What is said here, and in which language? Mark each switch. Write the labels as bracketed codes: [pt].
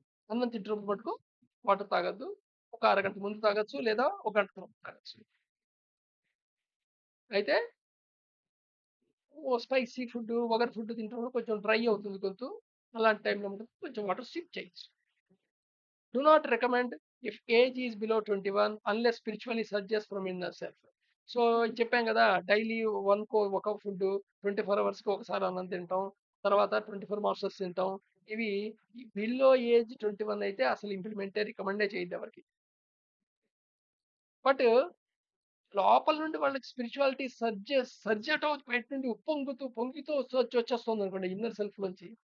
[te] అన్నం తింటున్నప్పుడు మటుకు వాటర్ తాగొద్దు. ఒక అరగంట ముందు తాగొచ్చు. లేదా ఒక గంట తర్వాత తాగొచ్చు. అయితే స్పైసీ ఫుడ్, వగరు ఫుడ్ తింటున్నప్పుడు కొంచెం డ్రై అవుతుంది గొంతు. అలాంటి టైంలో మటుకు కొంచెం వాటర్ సిప్ చేయొచ్చు. [en] Do not recommend if age is below 21 unless spiritually suggests from inner self. [te] So చెప్పాం కదా, డైలీ ఒక ఫుడ్ 24 అవర్స్కి ఒకసారి అన్నం తింటాం, తర్వాత 24 మాస్టర్స్ తింటాం. ఇవి బిలో ఏజ్ 21 అయితే అసలు ఇంప్లిమెంటే రికమెండే చేయద్దు ఎవరికి. బట్ లోపల నుండి వాళ్ళకి స్పిరిచువాలిటీ సర్జెట్ అవుతూ బయట నుండి ఉప్పొంగుతూ పొంగితూ వచ్చేస్తుంది అనుకోండి ఇన్నర్ సెల్ఫ్ నుంచి.